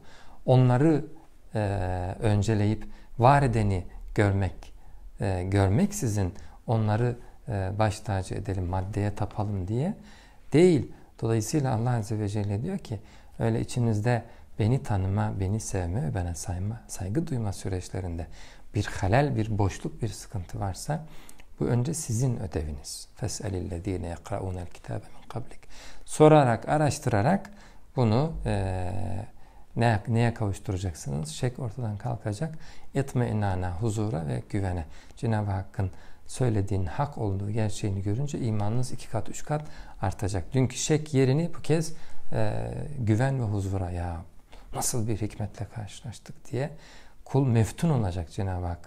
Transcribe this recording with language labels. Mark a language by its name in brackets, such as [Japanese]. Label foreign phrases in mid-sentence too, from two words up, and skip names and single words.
[Turkish] Onları önceleyip var edeni görmeksizin onları baş tacı edelim, maddeye tapalım diye değil. Dolayısıyla Allah Azze ve Celle diyor ki öyle içinizde beni tanıma, beni sevme ve bana saygı duyma süreçlerinde bir halel, bir boşluk, bir sıkıntı varsa bu önce sizin ödeviniz. [Arabic] فَاسْأَلِ الَّذ۪ينَ يَقْرَؤُونَ الْكِتَابَ مِنْ قَبْلِكَ [Turkish] Sorarak, araştırarak bunu neye kavuşturacaksınız? Şek ortadan kalkacak. İtme-inana, huzura ve güvene. Cenab-ı Hakk'ın söylediğin hak olduğu gerçeğini görünce imanınız 2 kat, 3 kat artacak. Dünkü şek yerini bu kez güven ve huzura, ya nasıl bir hikmetle karşılaştık diye kul meftun olacak Cenab-ı Hakk'ın.